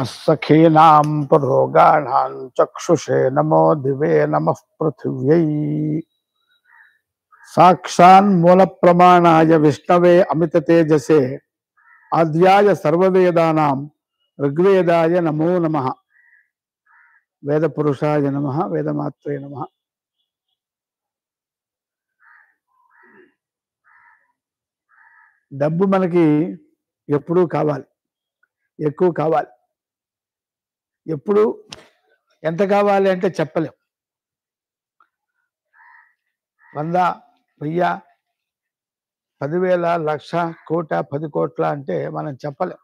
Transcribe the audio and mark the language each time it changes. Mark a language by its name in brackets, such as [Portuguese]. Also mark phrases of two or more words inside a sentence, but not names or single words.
[Sanskrit] सखीनां पुरोगाणां चक्षुषे नमो दिवे नमः पृथिव्यै साक्षान्मूल प्रमाणाय विष्णवे अमित तेजसे आद्याय सर्ववेदानां ऋग्वेदाय नमो नमः। वेद पुरुषाय नमः। वेदमात्रे नमः। [Telugu] డబ్బు మనకి ఎప్పుడూ కావాలి, ఎక్కువ కావాలి. ఎప్పుడు ఎంత కావాలి అంటే చెప్పలేం. 100, 1000, 10,000, లక్ష, కోట, 10 కోట్ల అంటే మనం చెప్పలేం.